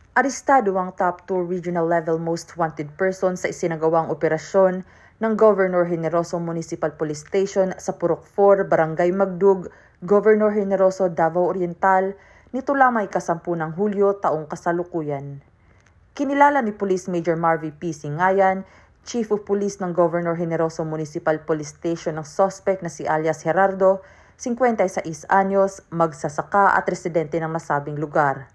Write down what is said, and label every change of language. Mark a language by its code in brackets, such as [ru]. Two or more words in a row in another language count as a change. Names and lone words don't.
[tl] Arestado ang [en] top 2 regional level most wanted person [tl] sa isinagawang operasyon ng Governor Generoso Municipal Police Station sa Purok 4, Barangay Magdug, Governor Generoso, Davao Oriental, nito lamang ika-10 ng Hulyo taong kasalukuyan. Kinilala ni Police Major Marvy P. Singayan, [en] Chief of Police [tl] ng Governor Generoso Municipal Police Station ng suspect na si alias Gerardo, 56 anyos, magsasaka at residente ng nasabing lugar.